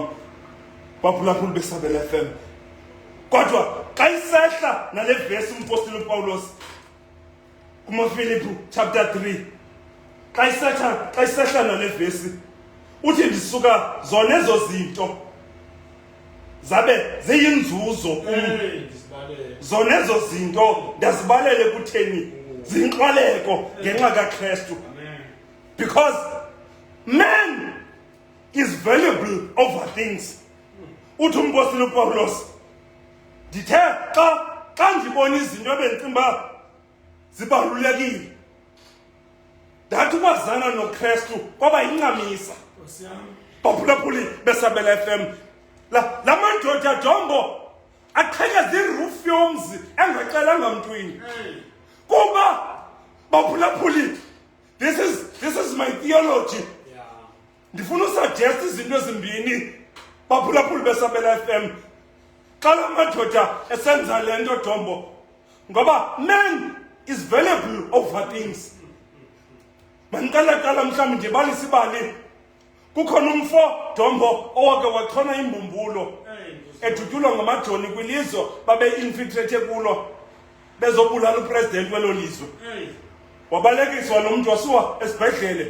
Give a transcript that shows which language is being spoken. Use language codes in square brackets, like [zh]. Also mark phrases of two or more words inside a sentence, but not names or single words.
[xh] Baphulaphuli besabela FM kodwa xa isehla nale verse umpostile uPawulos kumaFilipi chapter 3 xa isehla nale verse uthi ndisuka zona ezo zinto zabe ziyinzuzo zona ezo zinto ndazibalele kutheni zinxwaleko ngenxa kaKristu. [en] Because man is valuable over things. [xh] Uthi umpostile uPawulos ndithe xa ndibona izinto ebendicinga zibalulekile ndathi ukwazana noKristu kwaba yincamisa. Baphulaphuli besabela FM la madoda Dombo aqhekeza iroof yomzi engacelanga mntwini kuba baphulaphuli [en] this is my theology. [xh] Ndifuna usuggest izinto ezimbini baphulaphuli besabela FM xa la madoda esenza le nto Dombo ngoba [en] man is valuable over things. [xh] Mandiqala mhlawumbi ndibalisa ibali. Kukhona umfo Dombo owake wachona imbumbulo edutyulwa ngamajoni kwilizwe babe-infiltrate kulo bezobulala upresident welo lizwe. Wabalekiswa lo mntu wasuwa esibhedlele.